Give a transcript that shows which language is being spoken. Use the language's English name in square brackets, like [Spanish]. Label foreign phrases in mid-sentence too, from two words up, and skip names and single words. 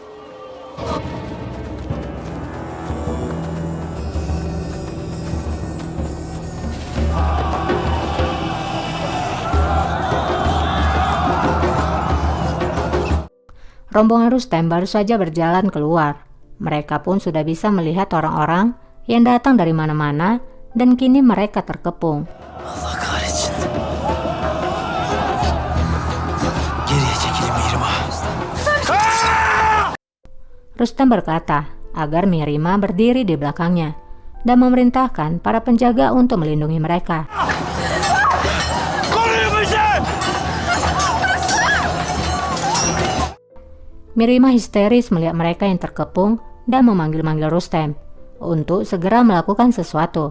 [Indonesian] Rombongan Rustem baru saja berjalan keluar. Mereka pun sudah bisa melihat orang-orang yang datang dari mana-mana dan kini mereka terkepung. [Turkish] Allah kahretsin. Geriye çekilin Mirima. [Indonesian] Rustem berkata agar Mirima berdiri di belakangnya dan memerintahkan para penjaga untuk melindungi mereka. Mirima histeris melihat mereka yang terkepung dan memanggil-manggil Rustem untuk segera melakukan sesuatu.